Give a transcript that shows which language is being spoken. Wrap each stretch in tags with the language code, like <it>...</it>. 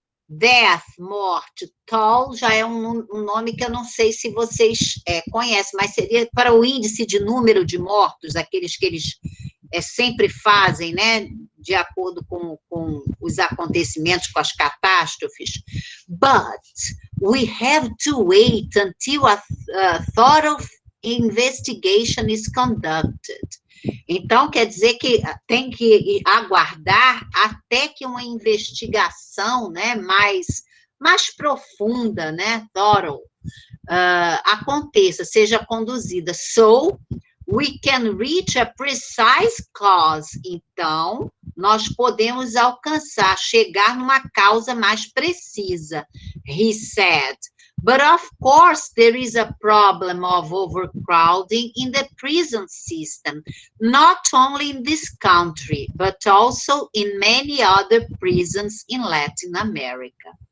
<pt>Death, morte, toll, já é um nome que eu não sei se vocês conhecem, mas seria para o índice de número de mortos, aqueles que eles sempre fazem, né, de acordo com os acontecimentos, com as catástrofes.</pt> <en>But we have to wait until a thorough investigation is conducted.</en> <pt>Então, quer dizer que tem que aguardar até que uma investigação, né, mais profunda, né, thorough, aconteça, seja conduzida.</pt> <en>So, we can reach a precise cause.</en> <pt>Então, nós podemos chegar numa causa mais precisa,</pt> <en>he said. But, of course, there is a problem of overcrowding in the prison system, not only in this country, but also in many other prisons in Latin America.</en>